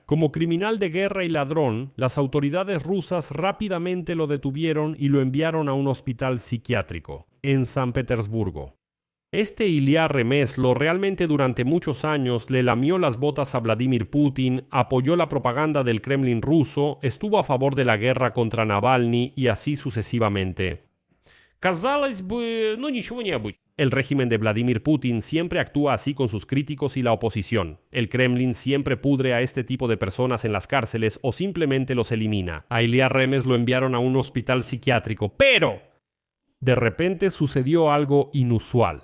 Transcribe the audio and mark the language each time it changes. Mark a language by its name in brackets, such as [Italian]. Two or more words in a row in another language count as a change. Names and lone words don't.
[Spanish] Como criminal de guerra y ladrón, las autoridades rusas rápidamente lo detuvieron y lo enviaron a un hospital psiquiátrico, en San Petersburgo. Este Ilya Remezlo realmente durante muchos años le lamió las botas a Vladimir Putin, apoyó la propaganda del Kremlin ruso, estuvo a favor de la guerra contra Navalny y así sucesivamente. [Russian] Казалось бы, ничего необычного. [Spanish] El régimen de Vladimir Putin siempre actúa así con sus críticos y la oposición. El Kremlin siempre pudre a este tipo de personas en las cárceles o simplemente los elimina. A Ilya Remezlo lo enviaron a un hospital psiquiátrico, pero de repente sucedió algo inusual.